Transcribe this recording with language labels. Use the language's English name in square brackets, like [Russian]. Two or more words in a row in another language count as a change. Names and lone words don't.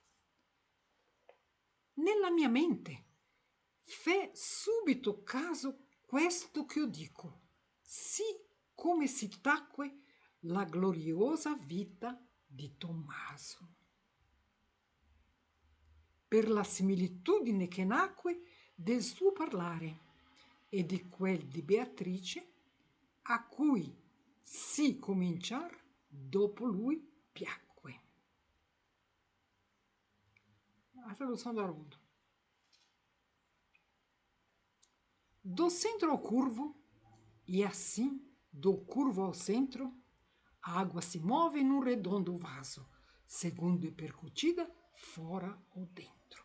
[Italian] Nella mia mente fè subito caso questo che io dico, sì come si tacque la gloriosa vita di Tommaso. Per la similitudine che nacque del suo parlare e di quel di Beatrice, a cui sì cominciar dopo lui piacque. [Portuguese] A tradução do Haroldo. Do centro ao curvo, e assim do curvo ao centro, a água se move num redondo vaso, segundo é percutida, fora ou dentro.